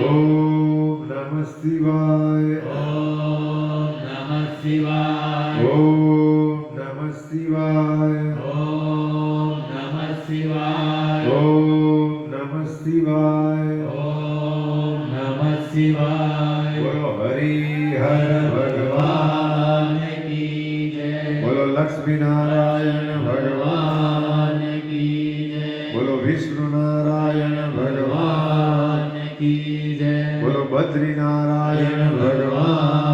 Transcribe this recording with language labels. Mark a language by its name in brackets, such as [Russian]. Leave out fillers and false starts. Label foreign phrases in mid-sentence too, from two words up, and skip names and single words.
[Sanskrit] ॐ नमः शिवाय। ॐ नमः शिवाय। ॐ नमः शिवाय। ॐ नमः शिवाय। ॐ नमः शिवाय। ॐ नमः शिवाय। [Hindi] बोलो हरि हर भगवान। भगवान की जय। बोलो लक्ष्मी नारायण भगवान। भगवान की जय। बोलो विष्णु नारायण भगवान। भगवान की जय। बोलो बद्री नारायण भगवान।